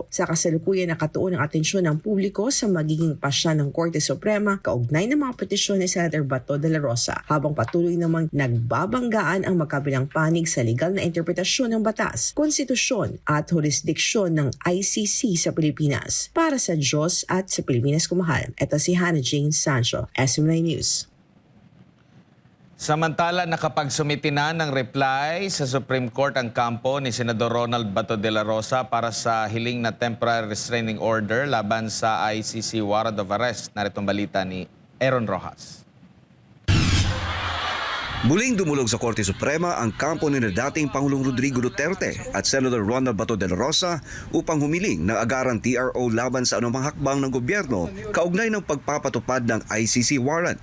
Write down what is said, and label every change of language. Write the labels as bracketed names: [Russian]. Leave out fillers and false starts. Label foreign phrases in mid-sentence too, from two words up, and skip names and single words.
[Filipino] Sa kasalukuyan nakatuon ang atensyon ng publiko sa magiging pasya ng Korte Suprema kaugnay ng mga petisyon ni Senator Bato de la Rosa habang patuloy namang nagbabanggaan ang magkabilang panig sa legal na interpretasyon ng batas, konstitusyon at jurisdiksyon ng ICC sa Pilipinas. Para sa Diyos at sa Pilipinas kumahal, ito si Hannah Jane Sancho, SM9 News. Samantala, nakapagsumiti na ng reply sa Supreme Court ang kampo ni Senador Ronald Bato de la Rosa para sa hiling na [English] temporary restraining order [Filipino] laban sa ICC [English] warrant of arrest. [Filipino] Narito ang balita ni Aaron Rojas. Muling dumulog sa Korte Suprema ang kampo ni dating Pangulong Rodrigo Duterte at Senator Ronald Bato de la Rosa upang humiling ng agarang TRO laban sa anumang hakbang ng gobyerno kaugnay ng pagpapatupad ng ICC warrant.